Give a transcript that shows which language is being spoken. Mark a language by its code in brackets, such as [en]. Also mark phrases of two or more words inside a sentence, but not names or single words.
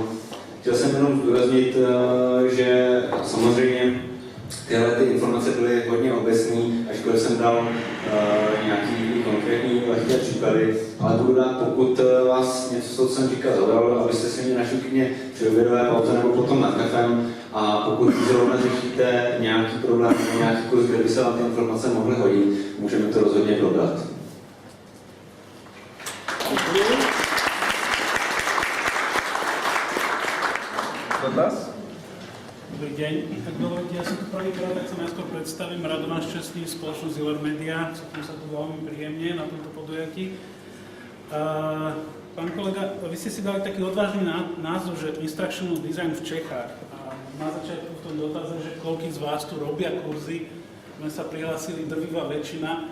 [cs] Chtěl jsem jenom zdůraznit, že samozřejmě tyhle ty informace byly hodně obecný, ačkoliv jsem dal nějaký konkrétní lehké příklady, ale budu rád, pokud vás něco z toho, co jsem říkal, zaujalo, abyste si mě našli klidně při obědové pauze nebo potom nad kafem, a pokud zrovna řešíte nějaký problém nebo nějaký kurz, kde by se vám ty informace mohly hodit, můžeme to rozhodně probrat. Dotaz? [sk] Dobrý deň. Tak dovolte, ja sa tu prvýkrát, tak sa najskôr predstavím. Rado nás čestní spoločnosť Iler Media. Cítim sa tu veľmi príjemne na tomto podujatí. Pán kolega, vy ste si dali taký odvážny názov, že [en] Instructional Design [sk] v Čechách. A na začiatku v tom dotaze, že koľký z vás tu robia kurzy, sme sa prihlásili drvivá väčšina.